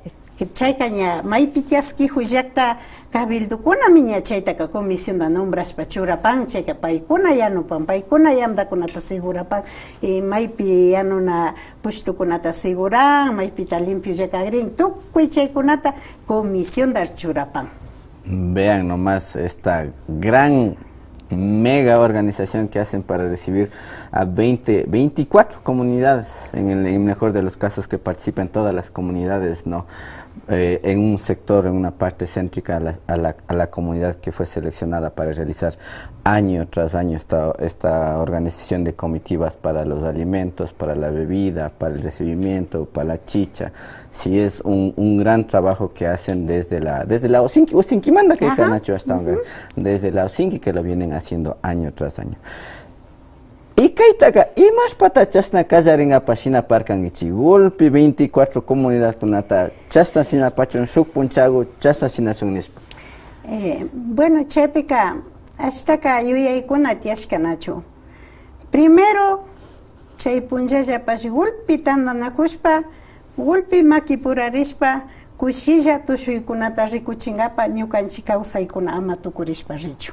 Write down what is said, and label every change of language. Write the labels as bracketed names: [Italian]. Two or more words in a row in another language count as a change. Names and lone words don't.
[Quechua] chayka ña maypi tiaskiju llakta cabildokunami ña chaytaka comisión nombrashpa churapan chayka paykuna yanupan paykuna yamdakunata segurapan maypi yanuna pushtukunata seguran maypita limpio llakagrin tukuy chaykunata comisión churapan. [Spanish] Vean nomás esta gran mega organización que hacen para recibir a 24 comunidades, en el mejor de los casos que participen todas las comunidades, ¿no? En un sector, en una parte céntrica a la comunidad que fue seleccionada para realizar año tras año esta organización de comitivas para los alimentos, para la bebida, para el recibimiento, para la chicha. Sí, es un gran trabajo que hacen desde la Osinki manda que Nacho hasta desde la Osinki que lo vienen haciendo año tras año. [Quechua] Y kaitaka imash patachasna kallaringa pashina parkangichi golpe 24 comunidades kunata chasna sina pachon shuk punchago chasna sina sunnispa. Bueno, chaypika ashtaka yuyaykuna tiashkanachu Primero, chay punllallapash gulpi tandanakushpa, gulpi makipurarishpa, kushilla tushuykunata rikuchingapa ñukanchik kawsaykuna ama tukurishpa richu.